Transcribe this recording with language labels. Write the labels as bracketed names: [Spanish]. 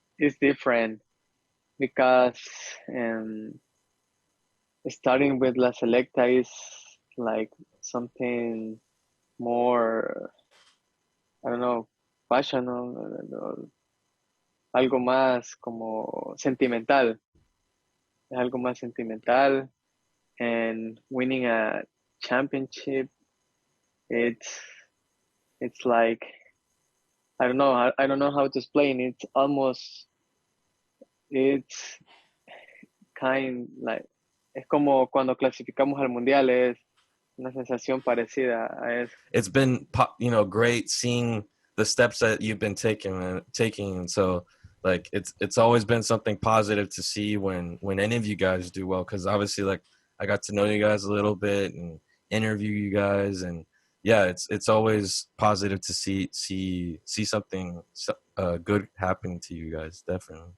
[English] It's different because um, starting with La Selecta is like something more, I don't know, passional, or [Spanish] algo más como sentimental. Es algo más sentimental, [English] and winning a championship, it's it's like I don't know how to explain. It's kind like [Spanish] es como cuando clasificamos al mundial, es una sensación parecida a eso. [English] It's been great seeing the steps that you've been taking, and so like it's always been something positive to see when any of you guys do well, because obviously like I got to know you guys a little bit and interview you guys, and yeah, it's always positive to see something good happening to you guys, definitely.